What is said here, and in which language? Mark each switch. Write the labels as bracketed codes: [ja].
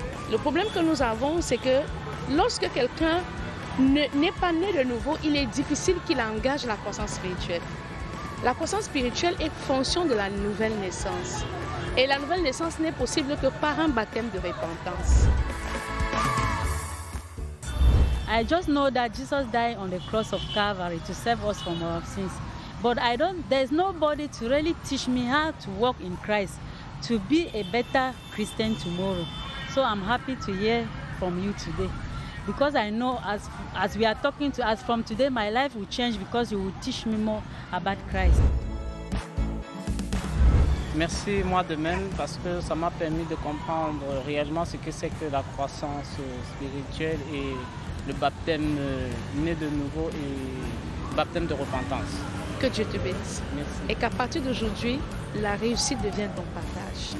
[fr] Le problème que nous avons, c'est que lorsque quelqu'un n'est pas né de nouveau, il est difficile qu'il engage la croissance spirituelle. La croissance spirituelle est fonction de la nouvelle naissance. Et la nouvelle naissance n'est possible que par un baptême de repentance. [en] I just know that Jesus died on the cross of Calvary to save us from our sins. But there's nobody to really teach me how to walk in Christ, to be a better Christian tomorrow. So I'm happy to hear from you today. Because I know as we are talking to us from today, my life will change because you will teach me more about Christ. [fr] Merci, moi de même, parce que ça m'a permis de comprendre réellement ce que c'est que la croissance spirituelle et le baptême né de nouveau et le baptême de repentance. Que Dieu te bénisse. Merci. Et qu'à partir d'aujourd'hui, la réussite devienne ton partage.